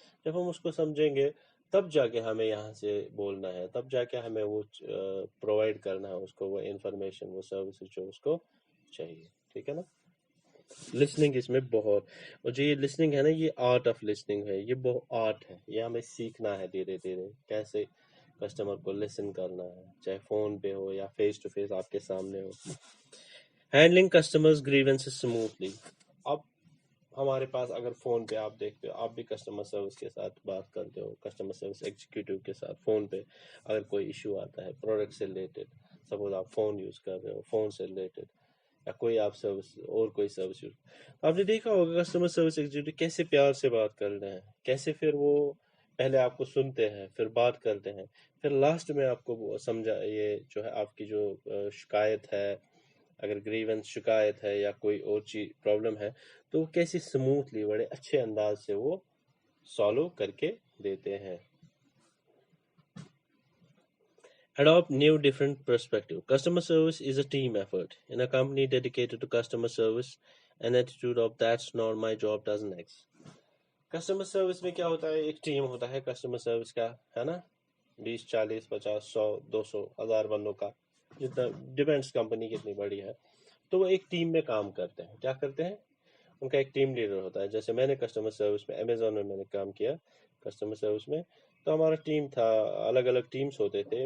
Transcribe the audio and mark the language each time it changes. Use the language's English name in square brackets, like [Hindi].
[Urdu] جب ہم اس کو سمجھیں گے تب جا کے ہمیں یہاں سے بولنا ہے، تب جا کے ہمیں وہ پرووائڈ کرنا ہے اس کو وہ انفارمیشن، وہ سروسز جو اس کو چاہیے. ٹھیک ہے نا. لسننگ اس میں بہت، اور جو یہ لسننگ ہے نا، یہ آرٹ آف لسننگ ہے، یہ بہت آرٹ ہے، یہ ہمیں سیکھنا ہے دھیرے دھیرے کیسے کسٹمر کو لسن کرنا ہے، چاہے فون پہ ہو یا فیس ٹو فیس آپ کے سامنے ہو. [English] Handling customers grievances smoothly. [Urdu] اب ہمارے پاس اگر فون پہ آپ دیکھتے ہو، آپ بھی کسٹمر سروس کے ساتھ بات کرتے ہو، کسٹمر سروس ایگزیکٹو کے ساتھ فون پہ اگر کوئی ایشو آتا ہے پروڈکٹ سے ریلیٹڈ، سپوز آپ فون یوز کر رہے ہو، فون سے ریلیٹڈ، یا کوئی آپ سروس اور کوئی سروس یوز، آپ نے دیکھا ہوگا کسٹمر سروس ایگزیکٹو کیسے پیار سے بات کر رہے ہیں، کیسے پھر وہ پہلے آپ کو سنتے ہیں، پھر بات کرتے ہیں، پھر لاسٹ میں آپ کو سمجھا یہ جو ہے آپ کی جو شکایت ہے اگر گریونس شکایت ہے یا کوئی اور چیز پرابلم ہے تو وہ کیسے سموتھلی بڑے اچھے انداز سے وہ سالو کر کے دیتے ہیں. [English] Adopt new different perspective. Customer service is a team effort. In a company dedicated to customer service, an attitude of that's not my job doesn't exist. [Urdu] Customer service میں کیا ہوتا ہے؟ ایک ٹیم ہوتا ہے کسٹمر سروس کا، ہے نا، 20 40 50 100 200 1000 بندوں کا، جتنا ڈیپینڈس کمپنی کتنی بڑی ہے. تو وہ ایک ٹیم میں کام کرتے ہیں. کیا کرتے ہیں؟ ان کا ایک ٹیم لیڈر ہوتا ہے. جیسے میں نے کسٹمر سروس میں امیزون میں نے کام کیا کسٹمر سروس میں، تو ہمارا ٹیم تھا، الگ الگ ٹیمز ہوتے تھے.